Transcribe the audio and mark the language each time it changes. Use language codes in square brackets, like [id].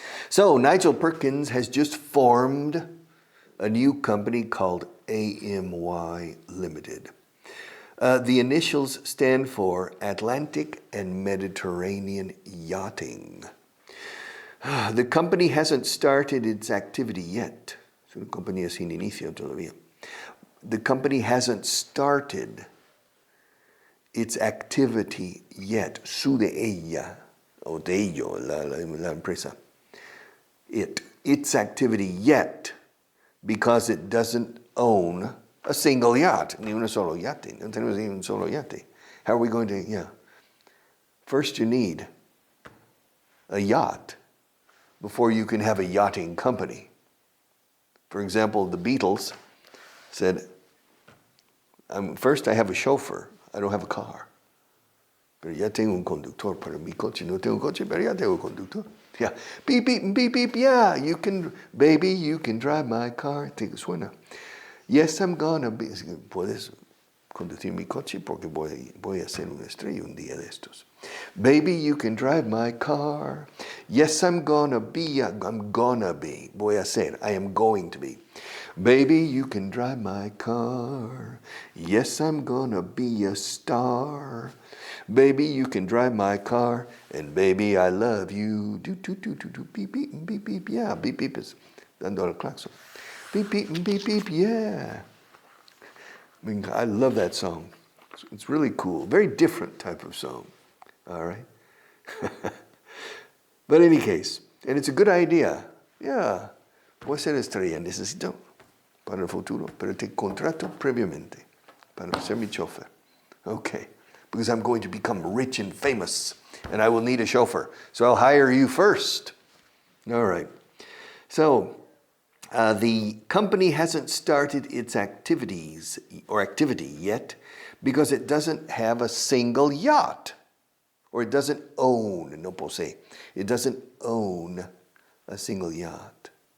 [en] So Nigel Perkins has just formed a new company called AMY Limited. The initials stand for Atlantic and Mediterranean Yachting. The company hasn't started its activity yet. [es] Es una compañía sin inicio todavía. [en] The company hasn't started its activity yet. [es] Su de ella, o de ello, la empresa. [en] Its activity yet, because it doesn't own a single yacht. [es] Ni un solo yate. No tenemos ni un solo yate. [en] How are we going to, First you need a yacht before you can have a yachting company. For example, the Beatles said, first I have a chauffeur, I don't have a car. [es] Pero ya tengo un conductor para mi coche. No tengo coche, pero ya tengo un conductor. [en] Yeah. Beep, beep, beep, beep, yeah. Baby, you can drive my car. [es] Suena. [en] Yes, I'm gonna be. [es] Puedes conducir mi coche porque voy a ser una estrella un día de estos. [en] Baby, you can drive my car. Yes, I'm gonna be. [es] Voy a ser. [en] I am going to be. Baby, you can drive my car. Yes, I'm gonna be a star. Baby, you can drive my car. And baby, I love you. Do, do, do, do, do. Beep, beep, beep, beep. Yeah, beep, beep is [es] dando el claxon. [en] Beep, beep, beep, beep, yeah. I mean, I love that song. It's really cool. Very different type of song. All right? But in any case, and it's a good idea. Yeah. [es] Voy a ser estrella. Necesito para el futuro, pero te contrato previamente para ser mi chauffeur. [en] Okay. Because I'm going to become rich and famous, and I will need a chauffeur. So I'll hire you first. All right. So the company hasn't started its activity yet because it doesn't have a single yacht, or it doesn't own, [es] no posee, [en] it doesn't own a single yacht.